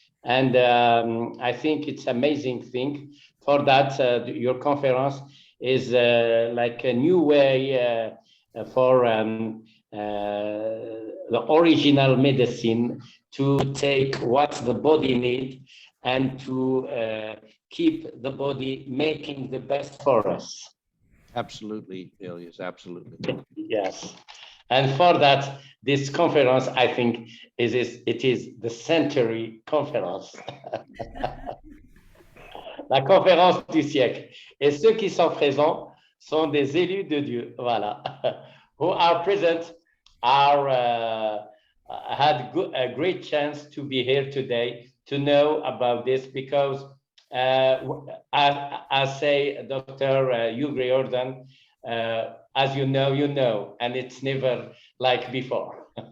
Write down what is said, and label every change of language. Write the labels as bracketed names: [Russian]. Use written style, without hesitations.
[English] And I think it's an amazing thing. For that, your conference is like a new way for the original medicine to take what the body needs and to keep the body making the best for us. Absolutely, Ilyas, absolutely. Yes. And for that, this conference, I think, it is the century conference. [French] La conférence du siècle. Et ceux qui sont présents sont des élus de Dieu. Voilà. [English] Who are present are had a great chance to be here today to know about this because I say Dr. Hugh Riordan, as you know, and it's never like before.